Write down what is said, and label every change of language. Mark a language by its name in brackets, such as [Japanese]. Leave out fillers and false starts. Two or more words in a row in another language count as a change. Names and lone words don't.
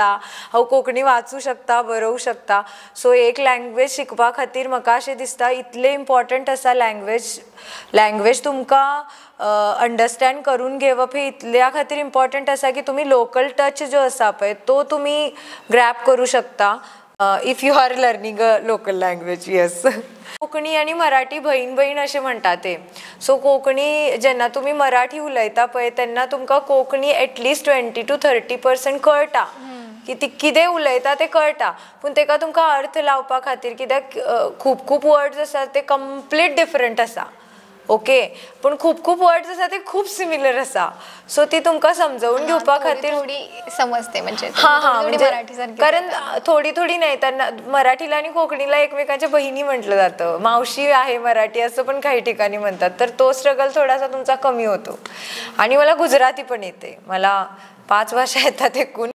[Konkani] हांव कोंकणी वाचूं शकता, बरोवंक शकता. सो एक लँग्वेज शिकपा खातीर म्हाका अशें दिसता इतलें इम्पॉर्टंट आसा लँग्वेज तुमकां अंडरस्टँड करून घेवप हे इतल्या खातीर इम्पॉर्टंट आसा की तुमी [English] local touch [Konkani] जो आसा पळय तो तुमी ग्रॅब करूं शकता [English] if you are learning a local language. [Konkani] येस. कोंकणी आनी मराठी भयण भयण अशें म्हणटा ते. सो कोंकणी जेन्ना तुमी मराठी उलयता पळय तेन्ना तुमकां कोंकणी एटलिस्ट 20 to 30% कळटा की ती कितें उलयता तें कळटा. पूण तेका तुमकां अर्थ लावपा खातीर, कित्याक खूब वर्ड्स आसात ते [English] complete different [Konkani] आसा. ओके. पूण खूब वर्ड्स आसा ते खूब सिमिलर आसा. सो ती तुमकां समजावून घेवपा खातीर [Marathi] थोडी समजते म्हणजे म्हणजे कारण थोडी नाही, त्यांना मराठीला आणि कोंकणीला एकमेकांच्या बहिणी म्हटलं जातं. मावशी आहे मराठी असं पण काही ठिकाणी म्हणतात. तर तो स्ट्रगल थोडासा तुमचा कमी होतो. आणि मला गुजराती पण येते, मला 5 भाषा येतात एकूण.